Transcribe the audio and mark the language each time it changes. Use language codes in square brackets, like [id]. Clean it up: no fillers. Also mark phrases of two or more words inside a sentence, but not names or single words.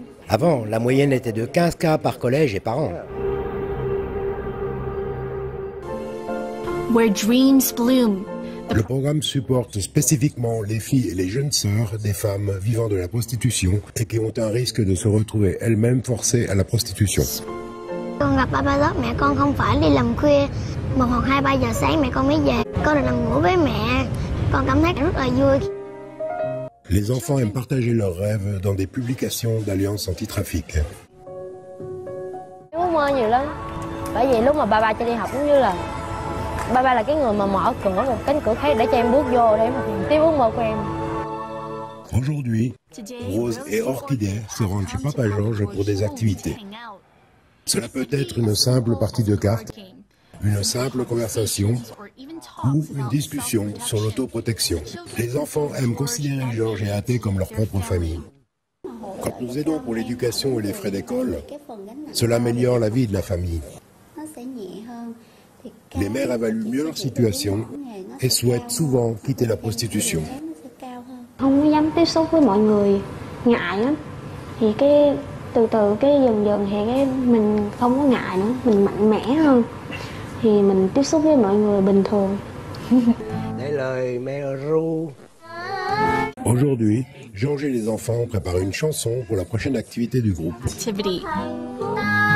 [fr] Avant, la moyenne était de 15 cas par collège et par an. Le programme supporte spécifiquement les filles et les jeunes sœurs des femmes vivant de la prostitution et qui ont un risque de se retrouver elles-mêmes forcées à la prostitution. [vi] Con gặp ba lớp mẹ con không phải đi làm khuya 1 hoặc 2, 3 giờ sáng mẹ con mới về. Con được nằm ngủ với mẹ. Con cảm thấy rất là vui. [fr] Les enfants aiment partager leurs rêves dans des publications d'Alliance Anti-Trafic. [vi] Ước mơ nhiều lắm. Bởi vì lúc mà ba cho đi học cũng như là ba là cái người mà mở cửa một cánh cửa khác để cho em bước vô để mà tìm tiếp ước mơ của em. [fr] Aujourd'hui, Rose et Orchidée se rendent chez Papa Georges pour des activités. Cela peut être une simple partie de cartes, une simple conversation ou une discussion sur l'autoprotection. Les enfants aiment considérer Georges et Athée comme leur propre famille. Quand nous aidons pour l'éducation et les frais d'école, cela améliore la vie de la famille. Les mères évaluent mieux leur situation et souhaitent souvent quitter la prostitution. [vi] Không có dám tiếp xúc với mọi người, ngại lắm. Thì từ từ dần thì mình không có ngại nữa, mình mạnh mẽ hơn. Thì mình tiếp xúc với mọi người bình thường. [fr] Aujourd'hui, Georges et les enfants préparent une chanson pour la prochaine activité du groupe. Activity.